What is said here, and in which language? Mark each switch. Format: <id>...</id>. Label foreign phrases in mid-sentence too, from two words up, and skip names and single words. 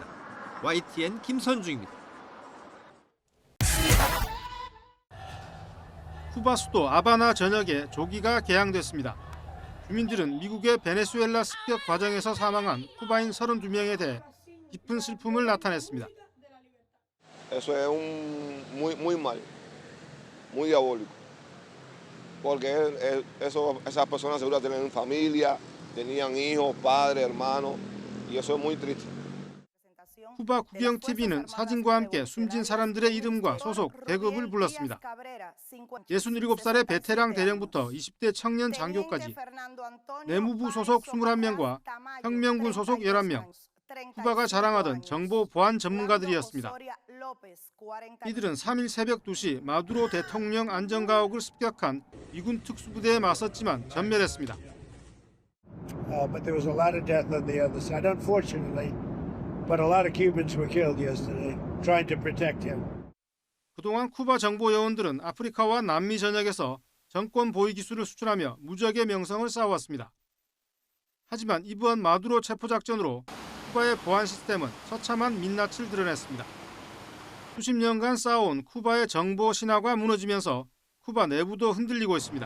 <ko>YTN 김선중입니다. 쿠바 수도 아바나 전역에 조기가 개항됐습니다. 주민들은 미국의 베네수엘라 습격 과정에서 사망한 쿠바인 32명에 대해 깊은 슬픔을 나타냈습니다.</ko> <es>Eso es muy mal, muy diabólico. porque esas personas seguro tenían familia, tenían hijos, padres, hermanos, y eso es muy triste.</es> <ko>쿠바 국영 TV는 사진과 함께 숨진 사람들의 이름과 소속, 계급을 불렀습니다. 67살의 베테랑 대령부터 20대 청년 장교까지 내무부 소속 21명과 혁명군 소속 11명, 쿠바가 자랑하던 정보 보안 전문가들이었습니다. 이들은 3일 새벽 2시 마두로 대통령 안전가옥을 습격한 미군 특수부대에 맞섰지만 전멸했습니다.</ko> <en>But there was a lot of death on the other side, unfortunately. But a lot of Cubans were killed yesterday trying to protect him.</en> <ko>그동안 쿠바 정보 요원들은 아프리카와 남미 전역에서 정권 보위 기술을 수출하며 무적의 명성을 쌓아왔습니다. 하지만 이번 마두로 체포작전으로 쿠바의 보안 시스템은 처참한 민낯을 드러냈습니다. 수십 년간 쌓아온 쿠바의 정보 신화가 무너지면서 쿠바 내부도 흔들리고 있습니다.</ko>